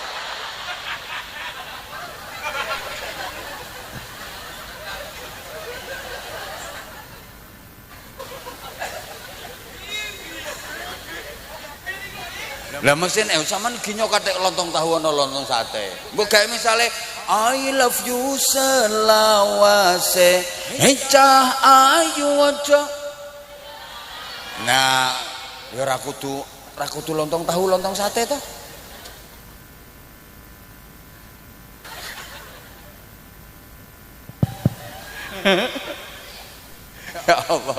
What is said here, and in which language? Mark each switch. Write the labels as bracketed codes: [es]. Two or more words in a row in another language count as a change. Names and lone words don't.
[jv] Lah mesin sampean ginyo kathek lontong tahu ana lontong sate. Mbok gawe misale [en] I love you [jv] selawase cah ayu aja. Nah, ya ra kudu lontong tahu lontong sate to. Ya Allah.